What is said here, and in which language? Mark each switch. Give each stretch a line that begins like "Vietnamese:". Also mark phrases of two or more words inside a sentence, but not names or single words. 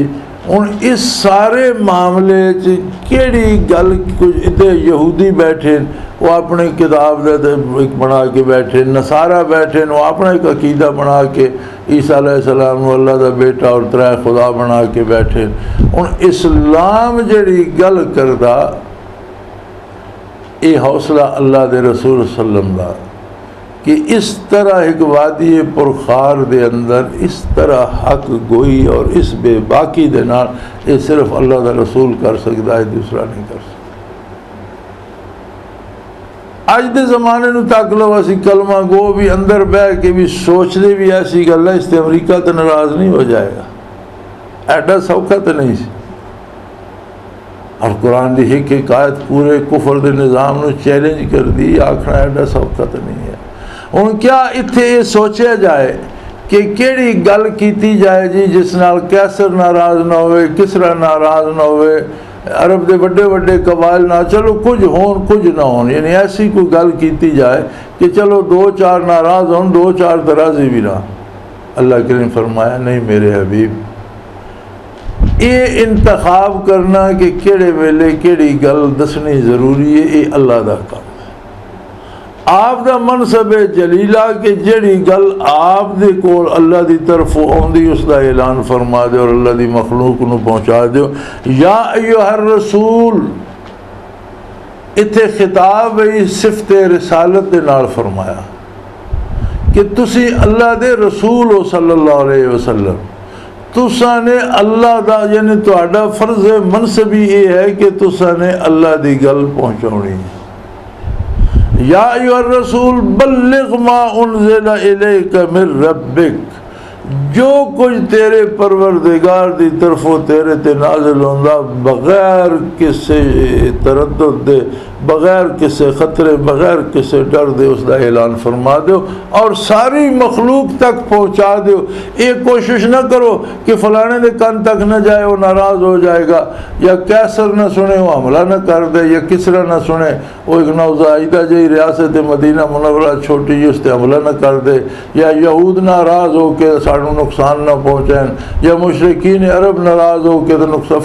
Punjabi: ہن اس سارے معاملے کیڑی گل، کچھ ادھر یہودی بیٹھے وہ اپنی کتاب دے بنا کے بیٹھے، نصارہ بیٹھے وہ اپنا ایک عقیدہ بنا کے عیسیٰ
Arabic: علیہ السلام
Punjabi: کو اللہ دا بیٹا اور ترے خدا بنا کے بیٹھے۔ ہن اسلام جڑی گل کردا یہ حوصلہ اللہ دے رسول
Arabic: صلی اللہ علیہ وسلم
Punjabi: دا کہ اس طرح ایک وادی پرخار دے اندر اس طرح حق گوئی اور اس بے باکی دے نال یہ صرف اللہ دا رسول
Urdu: کر سکتا ہے، دوسرا نہیں کر سکتا۔
Punjabi: اج دے زمانے نو تک لو اسی کلمہ گو بھی اندر بہ کے بھی سوچ دے بھی ایسی گل ہے، اس تے امریکہ تے ناراض نہیں ہو جائے گا، ایڈا سوکھا تے نہیں سی۔ اور قرآن دی ایک آیت پورے کفر دے نظام نو چیلنج کر دی، آکھنا ایڈا سوکھا تے نہیں ہے۔ ہن کیا اتھے یہ سوچیا جائے کہ کیڑی گل کیتی جائے جی جس نال کیسر ناراض نہ ہوئے، کسرا ناراض نہ ہوئے، عرب دے بڑے بڑے قبائل نہ، چلو کچھ ہون کچھ نہ ہون، یعنی ایسی کوئی گل کیتی جائے کہ چلو دو چار ناراض ہون، دو چار تراضی بھی نہ۔ اللہ کریم فرمایا نہیں میرے حبیب، یہ انتخاب کرنا کہ کیڑے ویلے کیڑی گل دسنی ضروری ہے، یہ اللہ دا کام۔ آپ دا منصب جلیلہ کہ جڑی گل آپ دے کول اللہ دی طرف آندی اس دا اعلان فرما دے اور اللہ دی مخلوق نو پہنچا دے۔
Arabic: یا ایھا الرسول،
Punjabi: اتھے خطاب ہے صفت رسالت دے نال فرمایا کہ تسی اللہ دے رسول ہو
Arabic: صلی اللہ علیہ وسلم،
Punjabi: تساں نے اللہ دا یعنی تہاڈا فرض منصبی یہ ہے کہ تساں نے اللہ دی گل پہنچاونی ہے۔
Arabic: یا ایھا الرسول بلغ ما انزل الیک من ربک،
Punjabi: جو کچھ تیرے پروردگار دی طرفوں تیرے تے نازل ہوندا بغیر کسی تردد دے، بغیر کسی خطرے، بغیر کسی ڈر دے اس دا اعلان فرما دیو اور ساری مخلوق تک پہنچا دیو۔ ایک کوشش نہ کرو کہ فلانے دے کان تک نہ جائے وہ ناراض ہو جائے گا، یا کیسر نہ سنے وہ حملہ نہ کر دے، یا کسرا نہ سنے وہ ایک نوزائیدہ جی ریاست مدینہ منورہ چھوٹی جی اس تے حملہ نہ کر دے، یا یہود ناراض ہو کے سانوں نقصان نہ پہنچائیں، یا مشرکین عرب ناراض ہو کے تو نقصان۔